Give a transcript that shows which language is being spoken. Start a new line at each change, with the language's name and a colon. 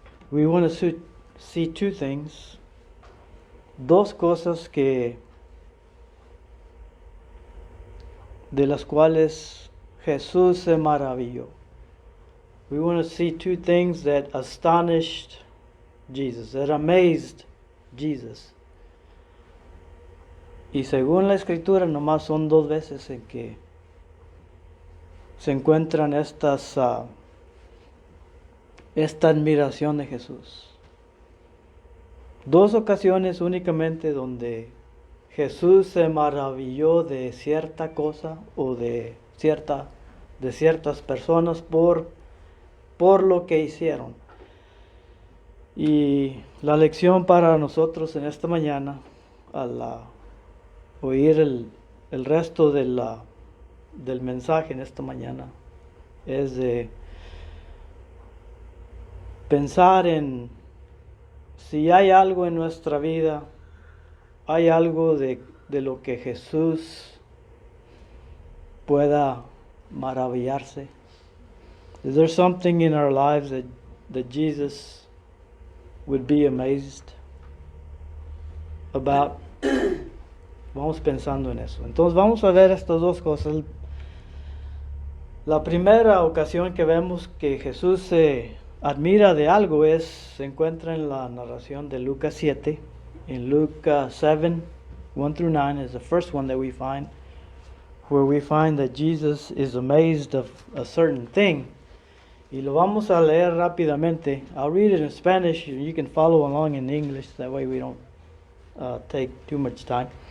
English: We want to see two things.
Spanish: Dos cosas de las cuales Jesús se maravilló.
English: We want to see two things that astonished Jesus, that amazed Jesus.
Spanish: Y según la Escritura, nomás son dos veces en que se encuentran esta admiración de Jesús. Dos ocasiones únicamente donde Jesús se maravilló de cierta cosa o de ciertas personas por lo que hicieron. Y la lección para nosotros en esta mañana, al oír el resto del mensaje en esta mañana, es de pensar en si hay algo en nuestra vida, hay algo de lo que Jesús pueda maravillarse.
English: Is there something in our lives that Jesus would be amazed about?
Spanish: Vamos pensando en eso. Entonces vamos a ver estas dos cosas. La primera ocasión que vemos que Jesús se admira de algo se encuentra en la narración de Lucas 7.
English: In Luke 7, 1 through 9 is the first one that we find, where we find that Jesus is amazed of a certain thing.
Spanish: Y lo vamos a leer rápidamente.
English: I'll read it in Spanish. You can follow along in English. That way we don't take too much time.